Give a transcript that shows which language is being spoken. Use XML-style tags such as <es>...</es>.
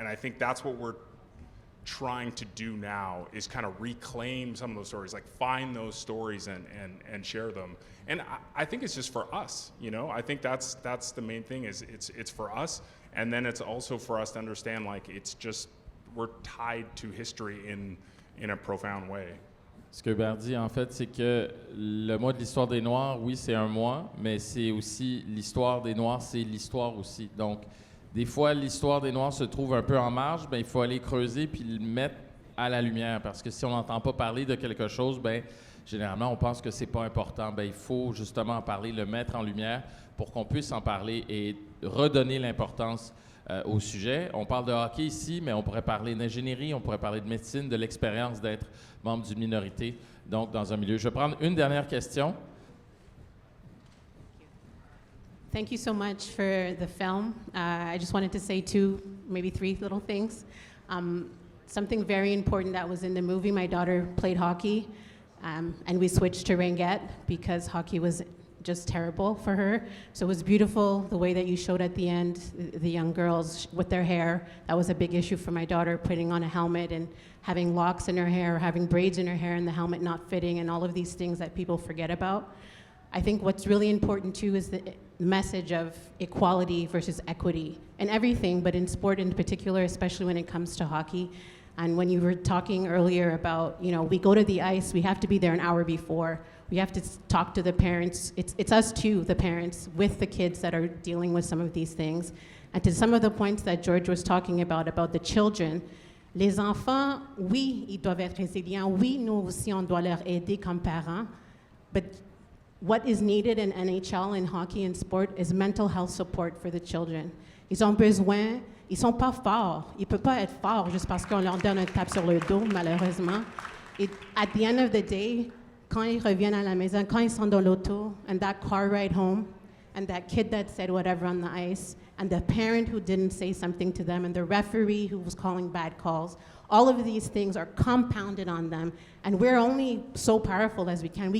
<en>And I think that's what we're trying to do now, is kind of reclaim some of those stories, like find those stories and share them. And I think it's just for us, you know? I think that's the main thing, is it's for us. And then it's also for us to understand, like, it's just, we're tied to history in a profound way.</en> <fr>Ce que Hubert dit, en fait, c'est que le mois de l'histoire des Noirs, oui, c'est un mois, mais c'est aussi l'histoire des Noirs, c'est l'histoire aussi. Donc, des fois, l'histoire des Noirs se trouve un peu en marge, ben il faut aller creuser puis le mettre à la lumière, parce que si on n'entend pas parler de quelque chose, ben généralement, on pense que c'est pas important. Ben il faut justement en parler, le mettre en lumière pour qu'on puisse en parler et redonner l'importance au sujet. On parle de hockey ici, mais on pourrait parler d'ingénierie, on pourrait parler de médecine, de l'expérience d'être membre d'une minorité, donc dans un milieu. Je vais prendre une dernière question.</fr> <en>Thank you so much for the film. I just wanted to say 2, maybe 3 little things. Something very important that was in the movie, my daughter played hockey, and we switched to ringette because hockey was just terrible for her. So it was beautiful the way that you showed at the end, the young girls with their hair. That was a big issue for my daughter, putting on a helmet and having locks in her hair, or having braids in her hair and the helmet not fitting, and all of these things that people forget about. I think what's really important too is the message of equality versus equity in everything, but in sport in particular, especially when it comes to hockey. And when you were talking earlier about, you know, we go to the ice, we have to be there an hour before. We have to talk to the parents. It's us too, the parents, with the kids that are dealing with some of these things. And to some of the points that George was talking about the children,</en> <fr>les enfants, oui, ils doivent être résilients. Oui, nous aussi, on doit leur aider comme parents.</fr> <en>But what is needed in NHL, in hockey and sport, is mental health support for the children.</en> <fr>Ils ont besoin, ils sont pas forts. Ils peuvent pas être forts juste parce qu'on leur donne un tape sur le dos, malheureusement.</fr> <en>Et at the end of the day,</en> <fr>quand ils reviennent à la maison, quand ils sont dans l'auto,</fr> <en>and that car ride home, and that kid that said whatever on the ice, and the parent who didn't say something to them, and the referee who was calling bad calls, all of these things are compounded on them, and we're only so powerful as we can.</en>